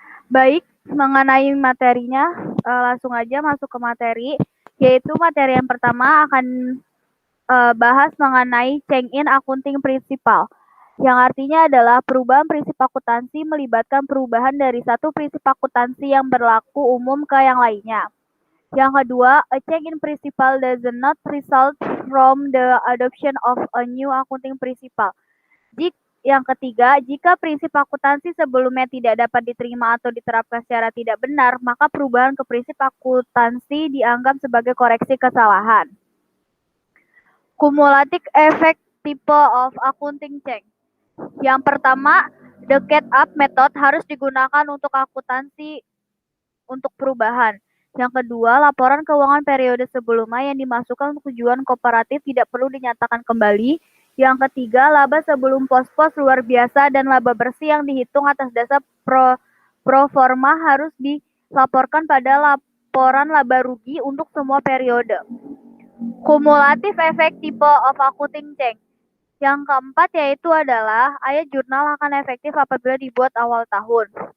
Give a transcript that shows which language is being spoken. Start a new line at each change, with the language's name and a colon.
Indonesian: Baik, mengenai materinya, langsung aja masuk ke materi, yaitu materi yang pertama akan bahas mengenai
English: change in accounting principle,
Indonesian: yang artinya adalah perubahan prinsip akuntansi melibatkan perubahan dari satu prinsip akuntansi yang berlaku umum ke yang lainnya. Yang kedua,
English: a change in principle does not result from the adoption of a new accounting principle.
Indonesian: Yang ketiga, jika prinsip akuntansi sebelumnya tidak dapat diterima atau diterapkan secara tidak benar, maka perubahan ke prinsip akuntansi dianggap sebagai koreksi kesalahan.
English: Cumulative effect type of accounting change.
Indonesian: Yang pertama,
English: the catch-up method
Indonesian: harus digunakan untuk akuntansi untuk perubahan. Yang kedua, laporan keuangan periode sebelumnya yang dimasukkan untuk tujuan kooperatif tidak perlu dinyatakan kembali. Yang ketiga, laba sebelum pos-pos luar biasa dan laba bersih yang dihitung atas dasar pro forma harus dilaporkan pada laporan laba rugi untuk semua periode.
English: Cumulative effect type of accounting change.
Indonesian: Yang keempat yaitu adalah ayat jurnal akan efektif apabila dibuat awal tahun.